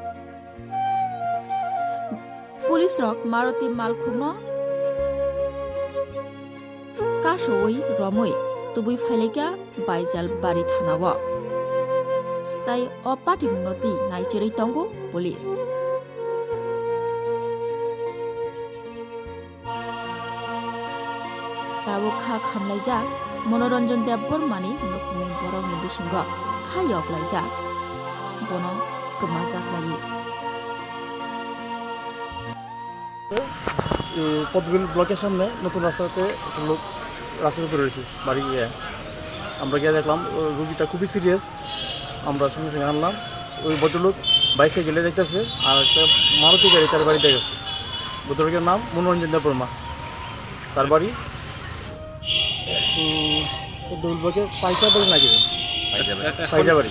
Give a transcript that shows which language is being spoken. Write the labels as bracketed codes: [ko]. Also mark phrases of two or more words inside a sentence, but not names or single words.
[trp] police rok Maruti malkhungno kasoi romoi tubui phaileka Baijal Bari thanawo tai o party munoti naicheri tongo police tabo kha khamlaija Manoranjan Debormani nokni borokni bisingo khayok laija bono kemajak lai [bn] পদ্মবিল ব্লকের সামনে নতুন রাস্তাতে একটা লোক রাস্তার উপরে রয়েছে বাড়ি গিয়ে আমরা গিয়ে দেখলাম রোগীটা খুবই সিরিয়াস আমরা সঙ্গে সঙ্গে আনলাম ওই ভদ্রলোক বাইকে গেলে দেখতেছে আর একটা মারুতি গাড়ি তার বাড়িতে গেছে ভদ্রলোকের নাম মনোরঞ্জন দেববর্মা তার বাড়ি পদ্মবিল ব্লকে পাইসা বাড়ি নাকি পাইসা বাড়ি